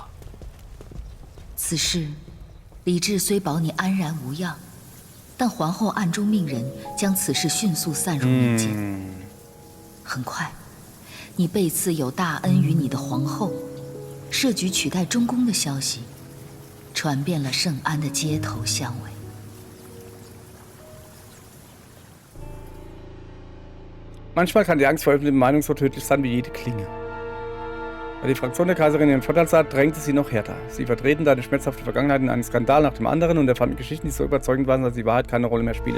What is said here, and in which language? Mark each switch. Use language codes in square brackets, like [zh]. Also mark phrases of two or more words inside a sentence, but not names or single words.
[zh] 此事，李治虽保你安然无恙，但皇后暗中命人将此事迅速散入民间。很快，你被赐有大恩于你的皇后，设局取代中宫的消息，传遍了圣安的街头巷尾。 [de] Manchmal kann die Angst vor öffentlichem Meinung so tödlich sein wie jede Klinge. Weil die Fraktion der Kaiserin ihren Vorteil sah, drängte sie noch härter. Sie vertreten da eine schmerzhafte Vergangenheit in einen Skandal nach dem anderen und erfanden Geschichten, die so überzeugend waren, dass die Wahrheit keine Rolle mehr spielte.